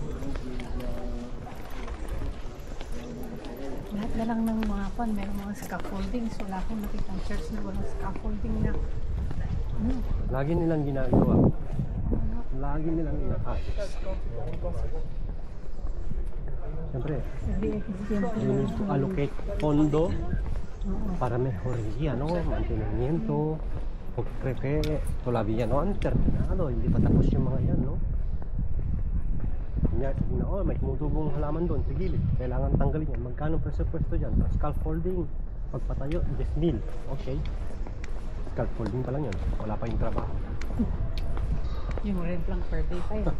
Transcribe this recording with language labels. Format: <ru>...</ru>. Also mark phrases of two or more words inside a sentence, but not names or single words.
<tl>Lahat na lang ng mga pan, mayroong mga scaffoldings. Wala akong nakitang church na walang scaffolding na. Lagi nilang ginagawa. Lagi nilang inaayos. Siyempre,</tl> <en>you need to allocate</en> <es>pondo para mejoría, ¿no? Mantenimiento, porque todavía no han terminado,</es> <tl>hindi pa tapos yung mga yan, no? Kanya, sabi na, oh, may tumutubong halaman doon sa gilid, kailangan tanggalin yan. Magkano presupuesto dyan? Scaffolding, pagpatayo, 10,000. Okay. Scaffolding pa lang yan, wala pa yung trabaho. Yung rent lang per day pa yun.</tl>